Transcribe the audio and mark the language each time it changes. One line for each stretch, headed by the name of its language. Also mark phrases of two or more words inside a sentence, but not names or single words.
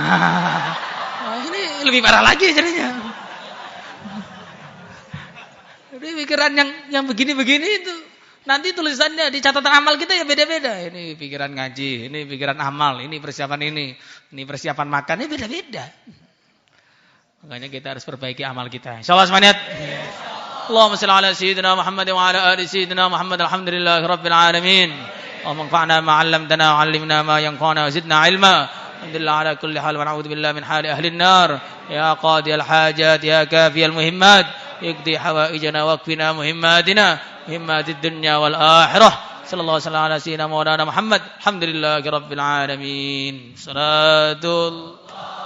Indonesian: Ini lebih parah lagi jadinya. Jadi pikiran yang begini-begini itu nanti tulisannya di catatan amal kita ya beda-beda. Ini pikiran ngaji, ini pikiran amal, ini persiapan ini persiapan makan, ini beda-beda. Makanya kita harus perbaiki amal kita. Insyaallah semangat.
Arabic: اللهم صل على سيدنا محمد وعلى آل سيدنا محمد. الحمد لله رب العالمين. اللهم انفعنا ما علمتنا وعلمنا ما ينفعنا وزدنا علما. الحمد لله على كل حال ونعوذ بالله من حال أهل النار. يا قاضي الحاجات يا كافي المهمات. اقض حوائجنا واكفنا مهماتنا، مهمات الدنيا والآخرة. صلى الله عليه وسلم على سيدنا مولانا محمد. الحمد لله رب العالمين. Salatul